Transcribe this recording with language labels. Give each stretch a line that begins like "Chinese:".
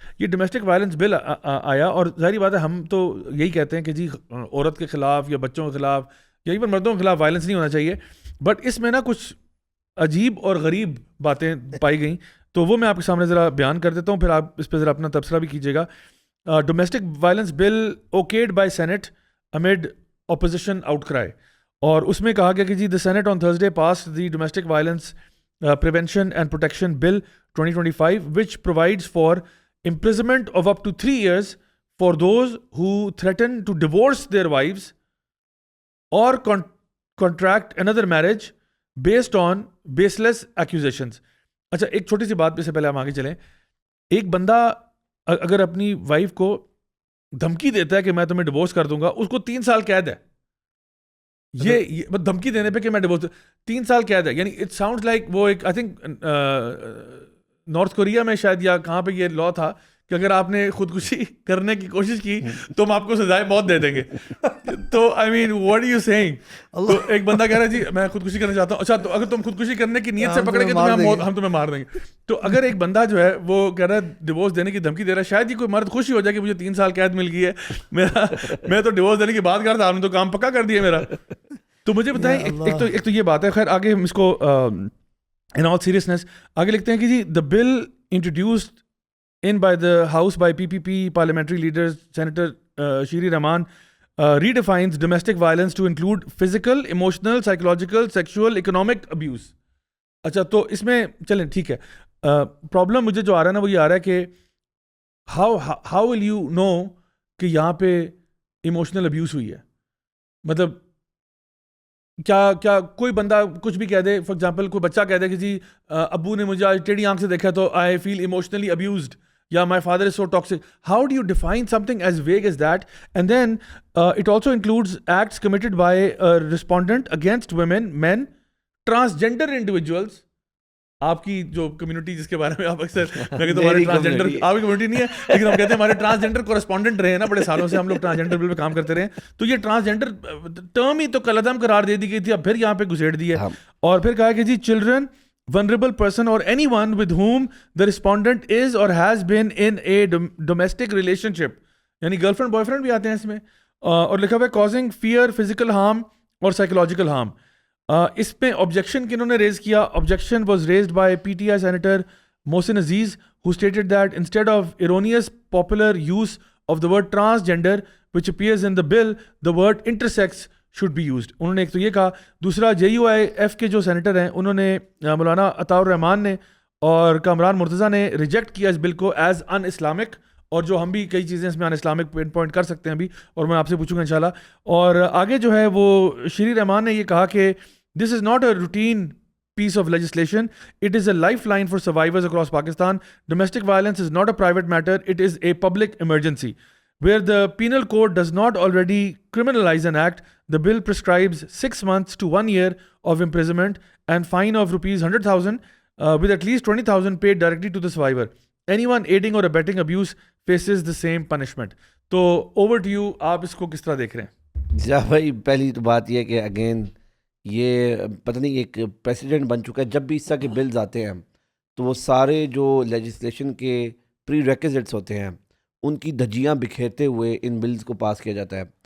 Urdu: یہ domestic violence بل آیا, اور ظاہری بات ہے ہم تو یہی کہتے ہیں کہ جی عورت کے خلاف یا بچوں کے خلاف یا ایون مردوں کے خلاف وائلنس نہیں ہونا چاہیے, بٹ اس میں نا کچھ عجیب اور غریب باتیں پائی گئیں, تو وہ میں آپ کے سامنے ذرا بیان کر دیتا ہوں, پھر آپ اس پہ ذرا اپنا تبصرہ بھی کیجیے گا.
English: domestic violence bill okayed by Senate amid opposition outcry,
Urdu: اور اس میں کہا گیا کہ جی
English: The Senate on Thursday pass the domestic violence prevention and protection bill 2025 which provides for imprisonment of up to 3 years for those who threaten to divorce their wives or contract another marriage based on baseless accusations.
Urdu: اچھا ایک چھوٹی سی بات پہ سے پہلے ہم آگے چلیں. ایک بندہ اگر اپنی وائف کو دھمکی دیتا ہے کہ میں تمہیں ڈیورس کر دوں گا, اس کو 3 سال قید ہے. یہ دھمکی دینے پہ کہ میں ڈیورس 3 سال قید ہے. یعنی
English: it sounds like
Urdu: وہ ایک آئی تھنک نارتھ کوریا میں شاید یا کہاں پہ یہ لا تھا کہ اگر آپ نے خودکشی کرنے کی کوشش کی تو ہم آپ کو سزائے موت دے دیں گے. تو
English: I mean what are you saying?
Urdu: تو ایک بندہ کہہ رہا ہے جی میں خودکشی کرنا چاہتا ہوں. اچھا تو اگر تم خودکشی کرنے کی نیت سے پکڑیں گے تو ہم تمہیں مار دیں گے. تو اگر ایک بندہ جو ہے وہ کہہ رہا ہے ڈیورس دینے کی دھمکی دے رہا ہے, شاید ہی کوئی مرد خوشی ہو جائے کہ مجھے 3 سال قید مل گئی ہے, میں تو ڈیورس دینے کی بات کر رہا تھا, آپ نے تو کام پکا کر دیا میرا. تو مجھے بتائیں, ایک تو یہ بات ہے. خیر آگے ہم اس کو ان آل سیریسنس آگے لکھتے ہیں کہ جی
English: The bill introduced in by the House by PPP parliamentary leaders Senator Shiri Rahman redefines domestic violence to include physical, emotional, psychological, sexual, economic abuse.
Urdu: اچھا تو اس میں چلیں ٹھیک ہے, پرابلم مجھے جو آ رہا ہے نا وہ یہ آ رہا ہے کہ
English: how will you know
Urdu: کہ یہاں پہ emotional abuse ہوئی ہے. مطلب کیا کوئی بندہ کچھ بھی کہہ دے, فار ایگزامپل کوئی بچہ کہہ دے کہ جی ابو نے مجھے آج ٹیڑھی آنکھ سے دیکھا تو
English: I feel emotionally abused,
Urdu: یا
English: my father is so toxic. How do you define something as vague as that? And then it also includes acts committed by a respondent against women, men, transgender individuals.
Urdu: آپ کی جو community جس کے بارے میں آپ اکثر میں کہتا ہوں ہمارے ٹرانسجینڈر, آپ کی کمیونٹی نہیں ہے لیکن ہم کہتے ہیں ہمارے ٹرانسجینڈر کورسپونڈنٹ رہے ہیں نا, بڑے سالوں سے ہم لوگ ٹرانسجینڈر بل پہ کام کرتے رہے. تو یہ ٹرانسجینڈر ٹرم ہی تو کالعدم قرار دے دی گئی تھی, اب پھر یہاں پہ گھسیڑ دی ہے. اور پھر کہا کہ جی children,
English: vulnerable person or anyone with whom the respondent is or has been in a domestic relationship,
Urdu: یعنی گرل فرینڈ بوائے فرینڈ بھی آتے ہیں اس میں. اور لکھا ہوا ہے
English: causing fear, physical harm
Urdu: اور psychological harm. اس میں objection کنہوں نے ریز کیا؟
English: objection was raised by PTI Senator Mohsin Aziz, who stated that instead of erroneous popular use of the word transgender which appears in the bill, the word intersex should be used.
Urdu: انہوں نے ایک تو یہ کہا. دوسرا JUIF کے جو senator ہیں انہوں نے مولانا عطاء الرحمان نے اور کامران مرتضیٰ نے ریجیکٹ کیا اس بل کو ایز ان اسلامک, اور جو ہم بھی کئی چیزیں اس میں ان اسلامک پن پوائنٹ کر سکتے ہیں ابھی, اور میں آپ سے پوچھوں گا انشاءاللہ. اور آگے جو ہے وہ شری رحمان نے یہ کہا کہ
English: This is not a routine piece of legislation, it is a lifeline for survivors across Pakistan. Domestic violence is not a private matter, it is a public emergency. Where the penal code does not already criminalize an act, the bill prescribes 6 months to 1 year of imprisonment and fine of rupees 100,000 with at least 20,000 paid directly to the survivor. Anyone aiding or abetting abuse faces the same punishment.
Urdu: تو
English: over to you,
Urdu: آپ اس کو کس طرح دیکھ رہے ہیں؟ جا بھائی, پہلی تو بات یہ کہ اگین یہ پتہ نہیں ایک پریسیڈنٹ بن چکا ہے. جب بھی اس طرح کے بلز آتے ہیں تو وہ سارے جو لیجسلیشن کے پری ریکوزٹس ہوتے ہیں ان کی دھجیاں بکھیرتے ہوئے ان بلز کو پاس کیا جاتا ہے.